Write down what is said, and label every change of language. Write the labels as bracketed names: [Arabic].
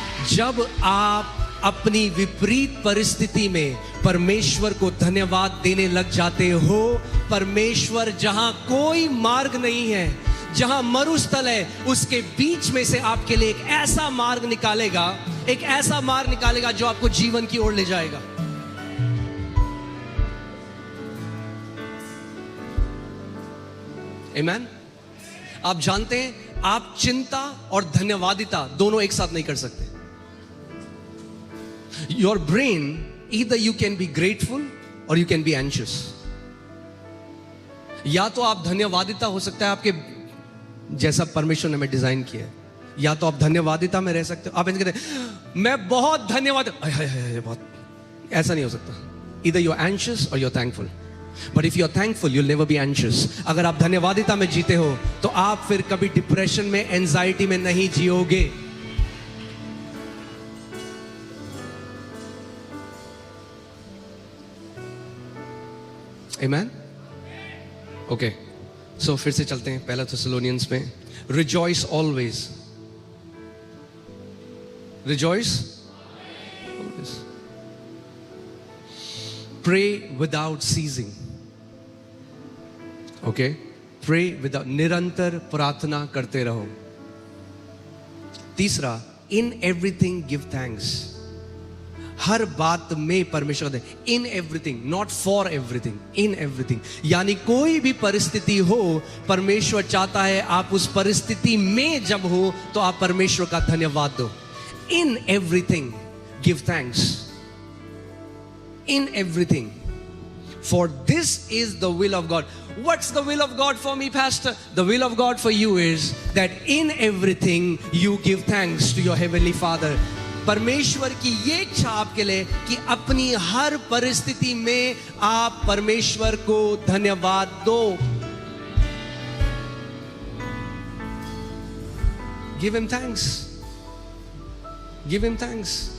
[Hindi] जब आप अपनी विपरीत परिस्थिति में परमेश्वर को धन्यवाद देने लग जाते हो, परमेश्वर जहां कोई मार्ग नहीं है, जहां मरुस्थल है, उसके बीच में से आपके लिए एक ऐसा मार्ग निकालेगा, एक ऐसा मार्ग निकालेगा जो आपको जीवन की ओर ले जाएगा। आमीन। आप जानते हैं आप चिंता और धन्यवादिता दोनों एक साथ नहीं कर सकते। [English] Your brain, either you can be grateful or you can be anxious. [Hindi] या तो आप धन्यवादिता हो सकता है आपके जैसा परमेश्वर ने हमें डिजाइन किया है, या तो आप धन्यवादिता में रह सकते हो। आप ऐसे कहते हैं मैं बहुत धन्यवाद, बहुत, ऐसा नहीं हो सकता। [English] Either you're anxious or you're thankful. But if you're thankful, you'll never be anxious. [Hindi] अगर आप धन्यवादिता में जीते हो तो आप फिर कभी डिप्रेशन में, एंजाइटी में नहीं जियोगे. [English] Amen? Okay. [Hindi] So फिर से चलते हैं पहला थेसलोनियंस में. [English] Rejoice always. Rejoice always. Pray without ceasing. Okay? Pray without, [Hindi] निरंतर प्रार्थना करते रहो. [English] तीसरा, in everything give thanks. [Hindi] हर बात में परमेश्वर दे. [English] In everything, not for everything, in everything. [Hindi] यानी कोई भी परिस्थिति हो, परमेश्वर चाहता है आप उस परिस्थिति में जब हो तो आप परमेश्वर का धन्यवाद दो. [English] In everything give thanks. In everything, for this is the will of God. What's the will of God for me, Pastor? The will of God for you is that in everything you give thanks to your heavenly Father. [Hindi] परमेश्वर की ये इच्छा आपके लिए कि अपनी हर परिस्थिति में आप परमेश्वर को धन्यवाद दो. [English] Give him thanks. Give him thanks.